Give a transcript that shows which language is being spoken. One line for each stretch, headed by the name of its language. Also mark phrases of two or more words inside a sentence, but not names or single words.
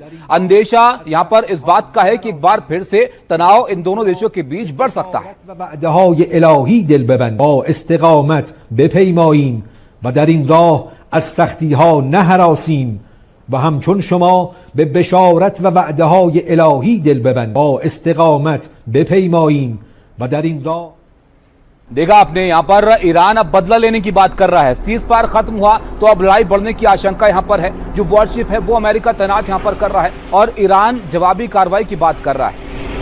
Hindi: अंदेशा यहां पर इस बात का है कि एक बार फिर से तनाव इन दोनों देशों के बीच बढ़ सकता है।
Persian: و همچون شما به بشارت و وعده های الهی دل ببند با استقامت بپیماییم و در این راه
Hindi: देखा आपने, यहां पर ईरान अब बदला लेने की बात कर रहा है। सीज फायर खत्म हुआ तो अब लड़ाई बढ़ने की आशंका यहां पर है। जो वॉरशिप है वो अमेरिका तैनात यहां पर कर रहा है और ईरान जवाबी कार्रवाई की बात कर रहा है।